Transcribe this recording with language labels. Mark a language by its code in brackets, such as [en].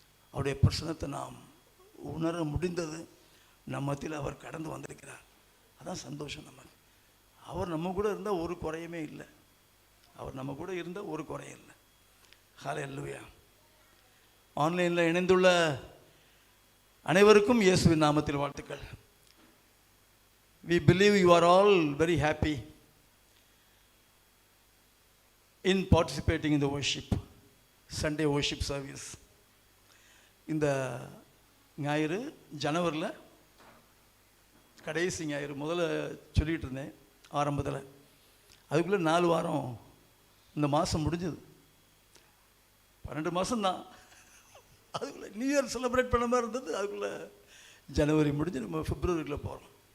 [ta] அவருடைய பிரசன்னத்தை நாம் உணர முடிந்தது. நம்ம மத்தியில் அவர் கடந்து வந்திருக்கிறார். அதான் சந்தோஷம் நமக்கு. அவர் நம்ம கூட இருந்தால் ஒரு குறையுமே இல்லை. அவர் நம்ம கூட இருந்தால் ஒரு குறையும் இல்லை. ஹல்லேலூயா. ஆன்லைனில் இணைந்துள்ள அனைவருக்கும் இயேசுவின் நாமத்தில் வாழ்த்துக்கள். [en] We believe you are all very happy in participating in the worship, Sunday worship service. [ta] இந்த ஞாயிறு ஜனவரியில் கடைசி ஞாயிறு முதல்ல சொல்லிகிட்டு இருந்தேன் ஆரம்பத்தில். அதுக்குள்ளே 4 வாரம் இந்த மாதம் முடிஞ்சது. 12 மாதம்தான். அதுக்குள்ளே நியூ இயர் செலிப்ரேட் பண்ண மாதிரி இருந்தது. அதுக்குள்ளே ஜனவரி முடிஞ்சு நம்ம பிப்ரவரிக்குள்ளே போகிறோம்.